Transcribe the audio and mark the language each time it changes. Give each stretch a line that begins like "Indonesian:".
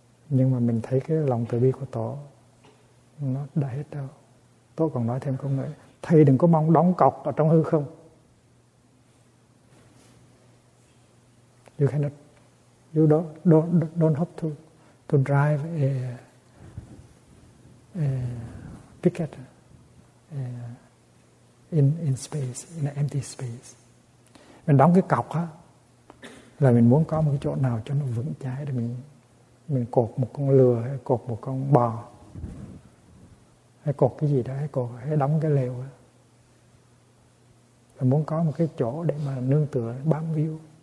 Vietnamese: Nhưng mà mình thấy cái lòng từ bi của tổ nó đã hết đâu. Tôi còn nói thêm câu nữa, thầy đừng có mong đóng cọc ở trong hư không.
English: You cannot, you don't have to drive a picket in space, in an empty space.
Vietnamese: Mình đóng cái cọc á, là mình muốn có một cái chỗ nào cho nó vững chãi để mình cột một con lừa hay cột một con bò. Hay cột cái gì đó, hay đóng cái lều đó. Là muốn có một cái chỗ để mà nương tựa, bám víu.